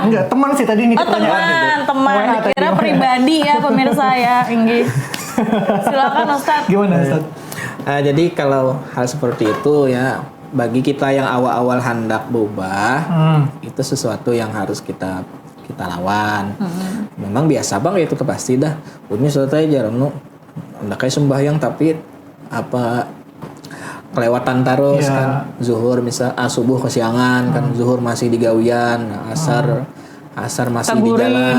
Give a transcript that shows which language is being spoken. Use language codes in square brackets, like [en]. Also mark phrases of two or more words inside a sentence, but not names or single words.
[id] Enggak, teman sih tadi ini Oh pertanyaan. teman. WA tadi, Kira WA. pribadi ya pemirsa ya, Inggi. Silakan Ustadz. Gimana Ustadz? Jadi kalau hal seperti itu ya bagi kita yang awal-awal hendak berubah itu sesuatu yang harus kita lawan. [bjn] Memang biasa bang itu pasti dah. Punya suatu aja jarang hendak kayak sembahyang tapi kelewatan terus kan zuhur misal subuh kesiangan kan zuhur masih di gawian asar masih di jalan